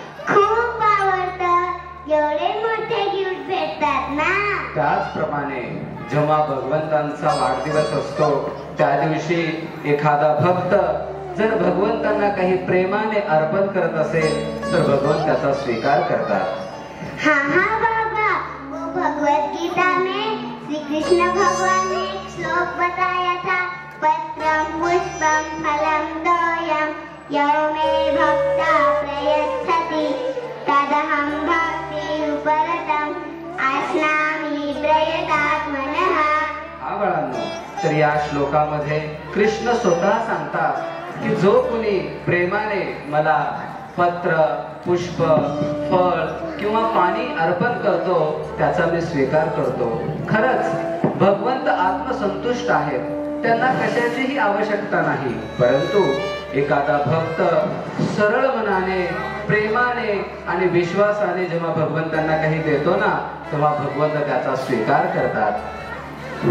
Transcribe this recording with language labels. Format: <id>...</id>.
<mr>खूप आवडतं, एवढे मोठे गिफ्ट भेटतात ना। त्याचप्रमाणे जेव्हा भगवंतांचा वाढदिवस असतो त्या दिवशी एखादा भक्त जर भगवंतांना काही प्रेमाने अर्पण करत असेल तर भगवंत त्याचा स्वीकार करतात।</mr> <hi>हाँ बाबा, वो भगवत गीता में श्री कृष्ण भगवान ने एक श्लोक बताया था,</hi> <sa>पत्रम पुष्पम फलम तोयम यो मे भक्ता प्रयच्छति तदहं भक्ति उपरतम आश्नामि प्रयतात्मनः।</sa> <mr>हा बाळांनो, तर या श्लोकामध्ये कृष्ण स्वतः सांगतात की जो कोणी प्रेमाने मला पत्र, पुष्प, फळ किंवा पाणी अर्पण करतो त्याचा मी स्वीकार करतो। खरंच भगवंत आत्मसंतुष्ट आहेत, त्यांना कशाचीही आवश्यकता नाही, परंतु एखादा भक्त सरळ मनाने, प्रेमाने आणि विश्वासाने जेव्हा भगवंतांना काही देतो ना तेव्हा भगवंत त्याचा स्वीकार करतात।</mr>